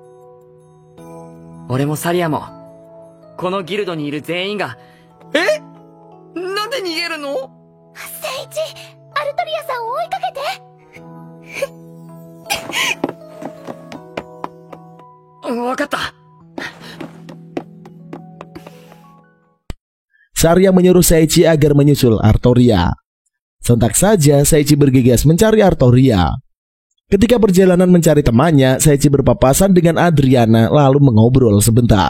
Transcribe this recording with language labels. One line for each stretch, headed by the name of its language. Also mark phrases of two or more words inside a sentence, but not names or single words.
Japanese: 俺もサリアもこのギルドにいる全員が。え？なんで逃げるの？聖一、アルトリアさんを追いかけて。わかった。
Indonesian: Saria menyuruh Seichi agar menyusul Artoria. Sontak saja Seichi bergegas mencari Artoria. Ketika perjalanan mencari temannya, Seichi berpapasan dengan Adriana lalu mengobrol sebentar.